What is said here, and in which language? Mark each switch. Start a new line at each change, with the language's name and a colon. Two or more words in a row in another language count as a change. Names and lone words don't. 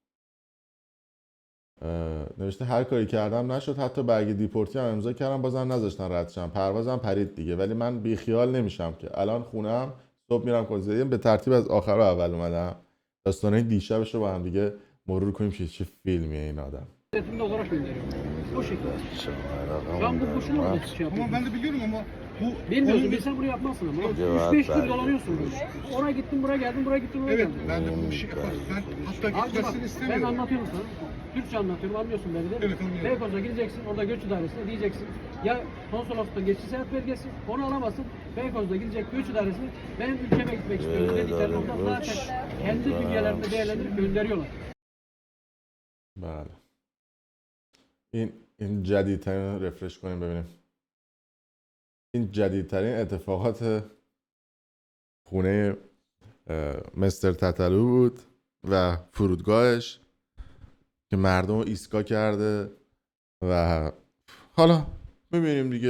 Persian: نوشته هر کاری کردم نشد، حتی برگ دیپورتی هم امضا کردم بازم نذاشتن رد شم. پروازم پرید دیگه. ولی من بیخیال نمیشم که الان خونم صبح میرم کنسرت. به ترتیب از آخر و اول اومدم داستانای دیشبش رو با هم دیگه مرور کنیم که چه فیلمیه این آدم.
Turkish: O şekilde. Ben bu boşuna mı şey yapıyorum? Ama ben de biliyorum ama bu Bilmiyorsun, bilsen bunu yapmazsın ama. 3-5 gün dolanıyorsun böyle. Oraya gittim, buraya geldim, buraya gittim, buraya evet geldim. ben de bu işi ben hatta Abi bak, gitmesini ben istemiyorum. anlatıyorum sana. Türkçe anlatıyorum, anlıyorsun beni de. Evet, anlıyorum. Beykoz'a gideceksin, orada göç idaresine diyeceksin. Ya konsoloslukta geçici seyahat belgesi, onu alamazsın. Beykoz'da gidecek göç idaresine, benim ülkeme gitmek istiyorum dediklerinde orada zaten kendi bünyelerinde değerlendirip gönderiyorlar.
Persian: بله این جدیدترین رفرش کنیم ببینیم. این جدیدترین اتفاقات خونه مستر تتلو بود و فرودگاهش که مردم رو ایسکا کرده و حالا ببینیم دیگه.